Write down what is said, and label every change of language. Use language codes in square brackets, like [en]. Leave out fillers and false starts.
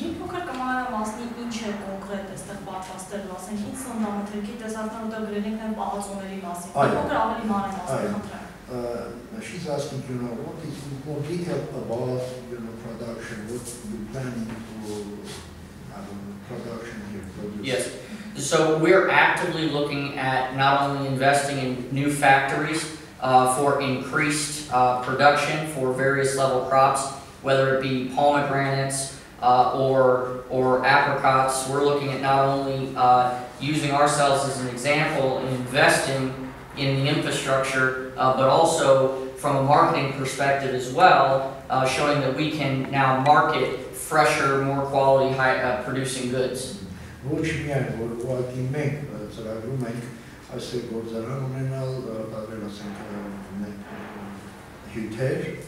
[hy] Մի փոքր կմանրամասնի ինչ է կոնկրետ այստեղ պատրաստելու, ասենք ինչ սննդամթերքի տեսակներ ուտել գրել ենք նաև պահածոների մասին։ Մի փոքր ավելի մանրամասնի խնդրեմ։ [en] She's asking, what is more detail about, production, what you planning to have production here produced? Yes. So we're actively looking at not only investing in new factories for increased production for various level crops, whether it be pomegranates or apricots. We're looking at not only using ourselves as an example and investing in the infrastructure, but also from a marketing perspective as well, showing that we can now market fresher, more quality, producing goods. [hy] Ոչ միայն որ ուղղակի մենք ծրագրում ենք այսօր գործարան ունենալ, արտադրել ասենք հյութեր,